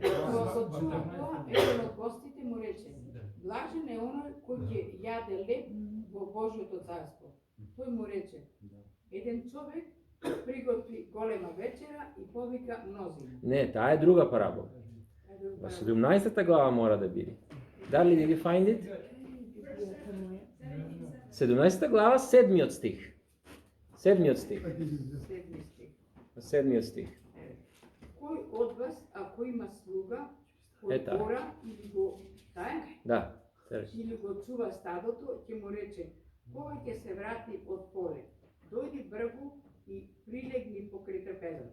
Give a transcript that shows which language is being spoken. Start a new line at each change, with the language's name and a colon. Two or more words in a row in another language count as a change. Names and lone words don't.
Macedonian: Кога го чуа тоа, еден од гостите му рече: блажен е оној кој ќе јаде леп во Божјото царство. Тој му рече: еден човек приготви голема вечера и повика мнозина. Не, таа е друга парабола. Во 17-та глава мора да биде.
English: Дали did you find it?
Macedonian: 17-та глава, 7-миот стих. 7-миот стих. Седми стих. 7-миот стих. Кој од вас, ако има слуга, кој Ета. ора или го таа Да. или го чува стадото, ќе му рече: кога ќе се врати од поле, дојди бргу и прилегни покрај трпезата.